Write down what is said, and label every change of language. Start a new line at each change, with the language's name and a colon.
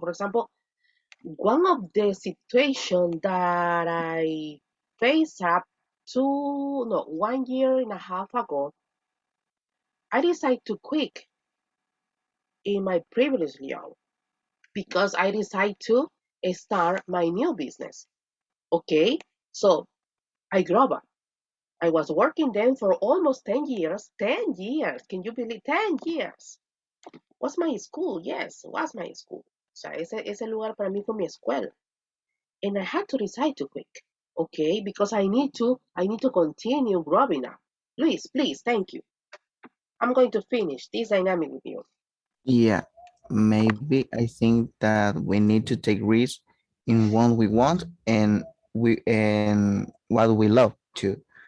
English: For example, one of the situations that I faced up 1 year and a half ago, I decided to quit in my previous job because I decided to start my new business. Okay, so I grew up. I was working then for almost 10 years. 10 years, can you believe? 10 years. Was my school, yes, was my school.
Spanish: O sea, ese lugar para mí fue mi escuela.
English: And I had to decide to quit, okay, because I need to continue growing up. Luis, please, thank you. I'm going to finish this dynamic with you. Yeah, maybe I think that we need to take risks in what we want and what we love too.